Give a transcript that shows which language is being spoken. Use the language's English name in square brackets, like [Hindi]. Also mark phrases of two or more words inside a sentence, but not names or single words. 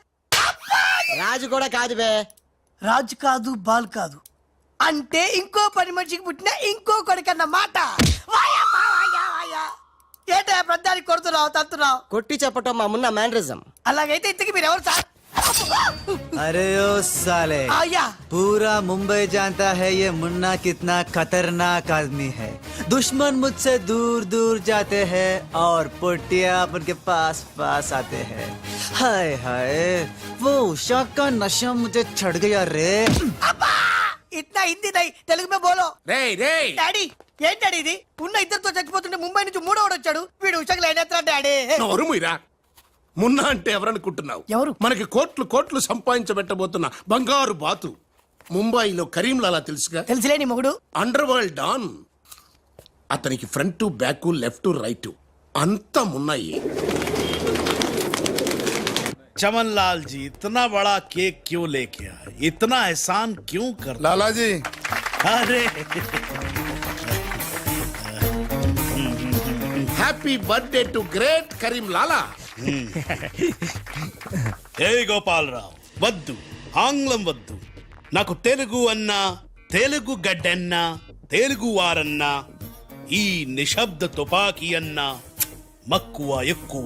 [Telugu] రాజు కూడా కాదు బే. రాజు కాదు, బాల్ కాదు అంటే ఇంకో పని మనిషికి పుట్టిన ఇంకో కొడుకన్న మాట. ఏంటా ప్రధానికి కొడుతున్నావు, తంతున్నావు? కొట్టి చెప్పటం మా మున్న మేనరిజం. అలాగైతే ఇంతకి మీరు ఎవరు సార్? [Hindi] अरे ओ साले आया पूरा मुंबई जानता है ये मुन्ना कितना खतरनाक आदमी है. दुश्मन मुझसे दूर दूर जाते हैं और पोटिया अपन के पास पास आते हैं. हाय हाय वो उषा का नशा मुझे चढ़ गया रे. इट्ला हिंदी नहीं तेलुगु में बोलो. [Telugu] రేయ్ రేయ్, డాడీ ఏంటి డాడీ ఇది? ఉన్న ఇద్దరితో చచ్చిపోతుంటే ముంబై నుంచి మూడోడు వచ్చాడు. వీడు ఉషకు లైన్ డాడీ. నోరు మూయరా. మున్నా అంటే ఎవరనుకుంటున్నావు? ఎవరు? మనకి కోట్లు కోట్లు సంపాదించబెట్టబోతున్న బంగారు బాతు. ముంబైలో కరీంలాలా తెలుసుగా? తెలుసులే నీ మొగుడు. [English] under world don. [Telugu] అతనికి [English] front back left right [Telugu] అంతా మున్నాయి. [Hindi] चमन लाल जी इतना बड़ा केक क्यों लेके आए? इतना एहसान क्यों कर? लाला जी, अरे [English] happy birthday to great Karim Lala. [Telugu] ఏ గోపాలరావు వద్దు, ఆంగ్లం వద్దు. నాకు తెలుగు అన్నా, తెలుగు గడ్డన్నా, తెలుగు వారన్నా, ఈ నిశ్శబ్ద తుపాకీ అన్నా మక్కువ ఎక్కువ.